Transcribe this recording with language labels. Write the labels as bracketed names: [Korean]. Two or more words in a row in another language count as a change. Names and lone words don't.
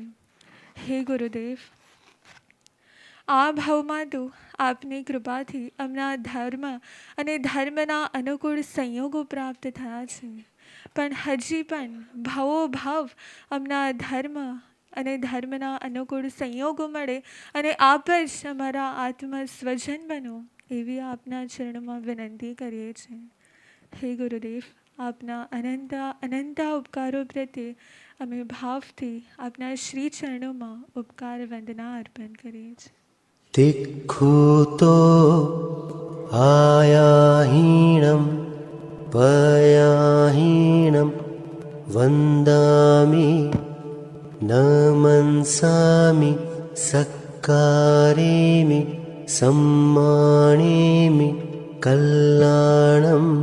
[Gujarati] હે ગુરુદેવ, આ ભાવમાં તો આપની કૃપાથી અમના ધર્મ અને ધર્મના અનુકૂળ સંયોગો પ્રાપ્ત થયા છે, પણ હજી પણ ભાવોભાવ અમના ધર્મ અને ધર્મના અનુકૂળ સંયોગો મળે અને આપ જ અમારા આત્મ સ્વજન બનો એવી આપના ચરણોમાં વિનંતી કરીએ છીએ. હે ગુરુદેવ, આપના અનંત ઉપકારો પ્રત્યે અમે ભાવથી આપના શ્રી ચરણોમાં ઉપકાર વંદના અર્પણ કરીએ છીએ. [Ardhamāgadhī Prākrit] तिक्खुतो आयाहीणं पयाहीणं वन्दामि न मनसामि सक्कारेमि सम्मानेमि कल्याणं